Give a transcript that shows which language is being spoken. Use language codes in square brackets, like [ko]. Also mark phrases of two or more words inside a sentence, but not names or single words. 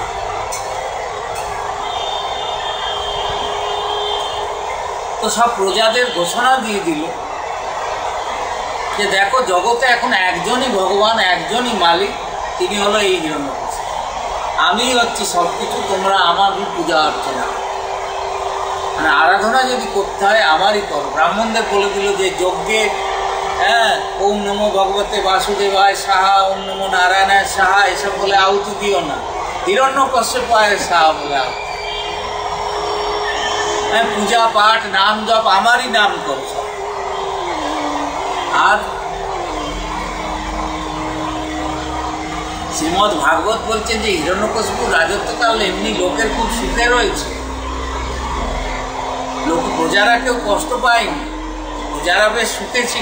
[bn] তো সব প্রজাদের ঘোষণা দিয়ে দিল যে দেখো জগতে এখন একজনই ভগবান, একজনই মালিক, তিনি হলো এই হিরণ্যকশিপু। আমি হচ্ছি সব কিছু, তোমরা আমারই পূজা অর্চনা, মানে আরাধনা যদি করতে হয় আমারই করো। ব্রাহ্মণদের বলে দিল যে যজ্ঞে [sa] ওম নমো ভগবতে বাসুদেবায় সাহা, ওম নমো নারায়ণায় সাহা [bn] এসব বলে আহুতি দিও না, হিরণ্যকশ্যপায় সাহা বলে আহুতি। পূজা পাঠ নাম জপ আমারই নাম করো সব। আর শ্রীমদ্ ভাগবত বলছেন যে হিরণ্যকশিপুর রাজত্বকাল এমনি লোকের খুব সুখে রয়েছে, লোক প্রজারা কেউ কষ্ট পায়নি, প্রজারা বেশ সুখে ছিল।